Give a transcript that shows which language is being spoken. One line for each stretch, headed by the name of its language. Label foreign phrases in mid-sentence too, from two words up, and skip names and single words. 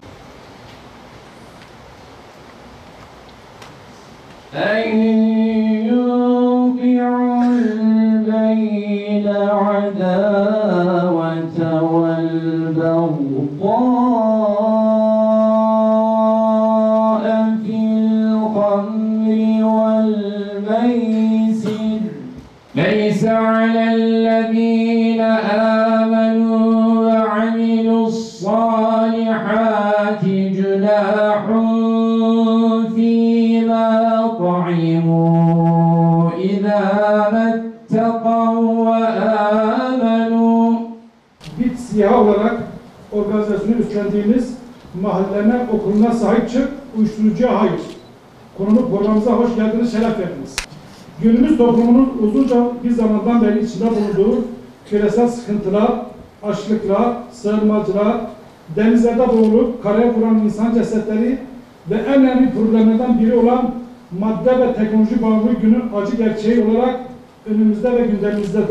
Arabic: أن يوقع بينكم العداوة والبغضاء في الخمر والميسر. ليس على الذين آمنوا وعملوا الصالحات جناح فيما طعموا إذا ما اتقوا وآمنوا.
Turkish: BİT SİHA olarak organizasyonu üstlendiğimiz mahalleme, okuluna sahip çık, uyuşturucuya hayır konulu programımıza hoş geldiniz, şeref verdiniz. Günümüz toplumunun uzunca bir zamandan beri içinde bulunduğu küresel sıkıntılar, açlıklar, sığınmacılar, denizlerde boğulup karaya vuran insan cesetleri ve en önemli problemlerden biri olan madde ve teknoloji bağımlılığı günün acı gerçeği olarak önümüzde ve gündemimizdedir.